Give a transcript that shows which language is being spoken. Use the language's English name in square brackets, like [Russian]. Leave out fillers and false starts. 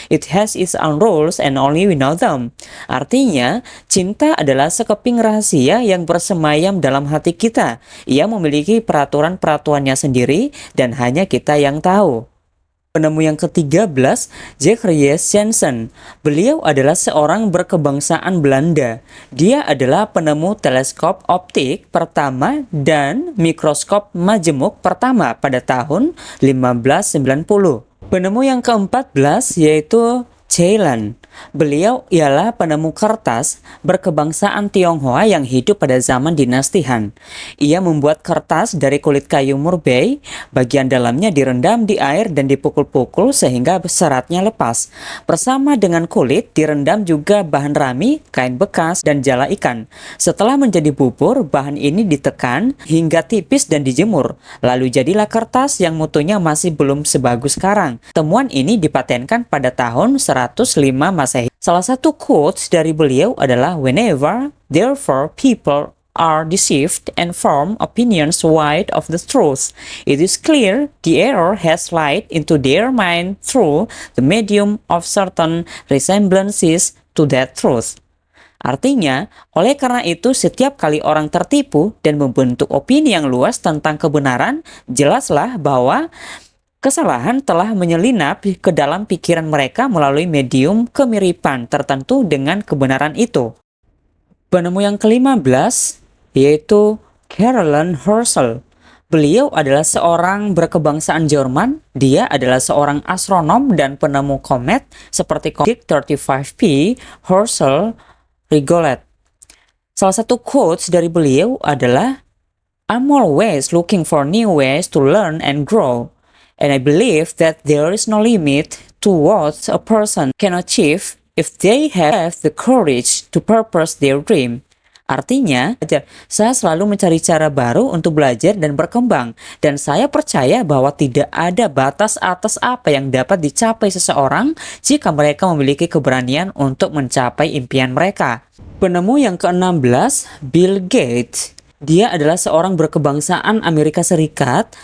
[English] It has its own rules and only we know them." [Indonesian] Artinya, cinta adalah sekeping rahasia yang bersemayam dalam hati kita. Ia memiliki peraturan-peraturannya sendiri dan hanya kita yang tahu. Penemu yang ke-13, Jeffreys Jansen. Beliau adalah seorang berkebangsaan Belanda. Dia adalah penemu teleskop optik pertama dan mikroskop majemuk pertama pada tahun 1590. Penemu yang ke-14 yaitu Ceylon. Beliau ialah penemu kertas berkebangsaan Tionghoa yang hidup pada zaman dinasti Han. Ia membuat kertas dari kulit kayu murbei, bagian dalamnya direndam di air dan dipukul-pukul sehingga seratnya lepas. Bersama dengan kulit direndam juga bahan rami, kain bekas, dan jala ikan. Setelah menjadi bubur, bahan ini ditekan hingga tipis dan dijemur. Lalu jadilah kertas yang mutunya masih belum sebagus sekarang. Temuan ini dipatenkan pada tahun 105 Masehi. Salah satu quotes dari beliau adalah [English] "Whenever, therefore, people are deceived and form opinions wide of the truth, it is clear the error has light into their mind through the medium of certain resemblances to that truth." [Indonesian] Artinya, oleh karena itu setiap kali orang tertipu dan membentuk opini yang luas tentang kebenaran, jelaslah bahwa kesalahan telah menyelinap ke dalam pikiran mereka melalui medium kemiripan tertentu dengan kebenaran itu. Penemu yang ke-15 yaitu Caroline Herschel. Beliau adalah seorang berkebangsaan Jerman. Dia adalah seorang astronom dan penemu komet seperti komet 35P Herschel Rigolet. Salah satu quotes dari beliau adalah [English] "I'm always looking for new ways to learn and grow. And I believe that there is no limit to what a person can achieve if they have the courage to purpose their dream." [Indonesian] Artinya, saya selalu mencari cara baru untuk belajar dan berkembang. Dan saya percaya bahwa tidak ada batas atas apa yang dapat dicapai seseorang jika mereka memiliki keberanian untuk mencapai impian mereka. Penemu yang ke-16, Bill Gates. Dia adalah seorang berkebangsaan Amerika Serikat.